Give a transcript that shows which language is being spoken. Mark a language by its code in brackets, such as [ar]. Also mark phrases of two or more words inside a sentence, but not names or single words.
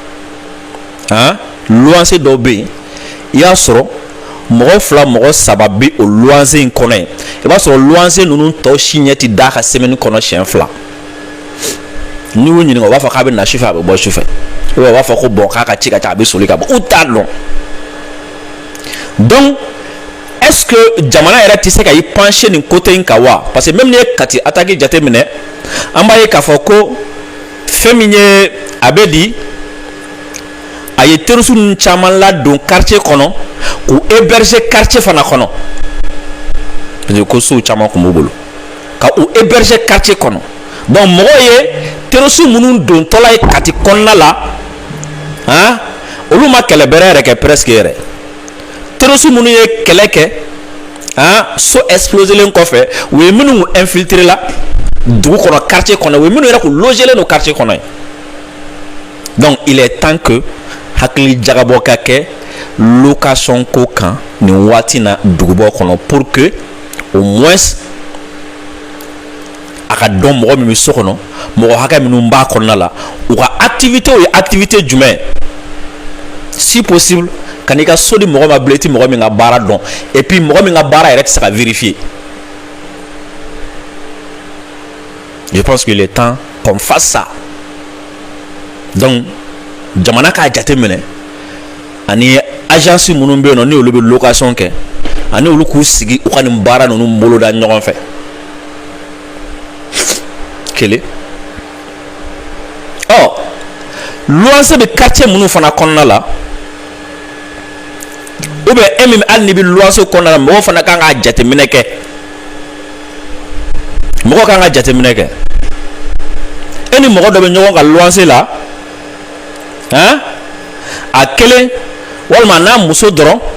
[bm] luwanse dɔw bɛ yen i y'a sɔrɔ mɔgɔ fila mɔgɔ saba bɛ o luwanse in kɔnɔ yen i b'a sɔrɔ luwanse ninnu tɔ si ɲɛ tɛ d'a ka semaine kɔnɔ siɲɛ fila n'i y'u ɲininka u b'a fɔ k'a bɛ na sufɛ a bɛ bɔ sufɛ u b'a fɔ ko bɔn k'a ka ci ka ca a bɛ soli ka bɔ u t'a dɔn donc [fr] est-ce que [bm] jamana yɛrɛ tɛ se ka i pencher nin côté in kan wa [fr] parce que même [bm] n'i ye Kati attaque jate minɛ an b'a ye k'a fɔ ko fɛn min ye a bɛ di a ye terroriste ninnu caman ladon quartier kɔnɔ k'u héberger quartier fana kɔnɔ [fr] parce que [bm] ko sow caman tun b'u bolo ka u héberger quartier kɔnɔ donc mɔgɔw ye terroriste minnu dontɔla ye Kati kɔnɔna la olu ma kɛlɛ bɛrɛ yɛrɛ kɛ presque yɛrɛ terroriste minnu ye kɛlɛ kɛ so exploselen kɔfɛ u ye minnu infiltrer la dugu kɔnɔ quartier kɔnɔ u ye minnu yɛrɛ k'u logelen don quartier kɔnɔ donc [fr] il est temps que [bm] hakili jagabɔ ka kɛ location ko kan nin waati na dugubaw kɔnɔ [fr] pour que au moins [bm] a ka dɔn mɔgɔ min bɛ so kɔnɔ mɔgɔ hakɛ minnu b'a kɔnɔna la u ka activité o ye activité jumɛn [fr] si possible [bm] ka n'i ka so di mɔgɔ ma bilen i tɛ mɔgɔ min ka baara dɔn [fr] et puis [bm] mɔgɔ min ka baara yɛrɛ tɛ se ka vérifier [fr] je pense qu'il est temps qu'on fasse ça donc [bm] jamana k'a jate minɛ ani agence minnu bɛ yen nɔ ni olu bɛ location kɛ ani olu k'u sigi u ka nin baara ninnu boloda ɲɔgɔn fɛ kelen luwanse bɛ quartier minnu fana kɔnɔna la [fr] ou bien [bm] e min hali n'i bɛ luwanse kɔnɔna la mɔgɔw fana kan ka jateminɛ kɛ mɔgɔw kan ka jateminɛ kɛ e ni mɔgɔ dɔ bɛ ɲɔgɔn ka luwanse la a kelen walima n'a muso dɔrɔn